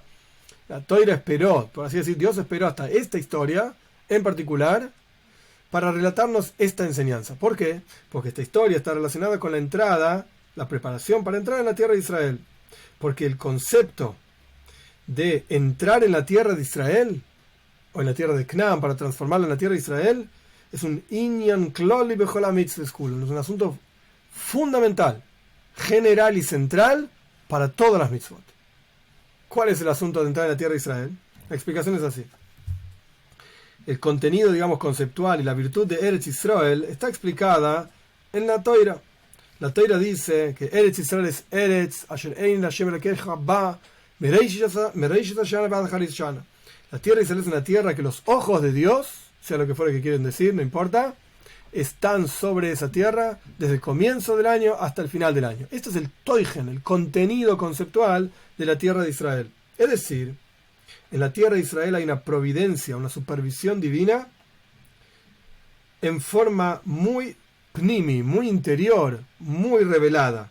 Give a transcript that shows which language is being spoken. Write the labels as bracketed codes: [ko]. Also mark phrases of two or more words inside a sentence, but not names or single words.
[es] La Toira esperó, por así decir, Dios esperó hasta esta historia, en particular, para relatarnos esta enseñanza. ¿Por qué? Porque esta historia está relacionada con la entrada, la preparación para entrar en la tierra de Israel. Porque el concepto de entrar en la tierra de Israel, o en la tierra de Canaán, para transformarla en la tierra de Israel, es un [he] ענין כללי בכל המצוות [es] school, es un asunto fundamental, general y central para todas las mitzvot. ¿Cuál es el asunto de entrar en la tierra de Israel? La explicación es así. El contenido, digamos, conceptual y la virtud de Eretz Israel está explicada en la Toira. La Toira dice que Eretz Israel es [he] ארץ אשר עין ה' אלהיך בה מראשית השנה ועד אחרית שנה. [es] La tierra de Israel es una tierra que los ojos de Dios, sea lo que fuera que quieren decir, no importa, están sobre esa tierra desde el comienzo del año hasta el final del año. Esto es el toigen, el contenido conceptual de la tierra de Israel. Es decir, en la tierra de Israel hay una providencia, una supervisión divina en forma muy pnimi, muy interior, muy revelada.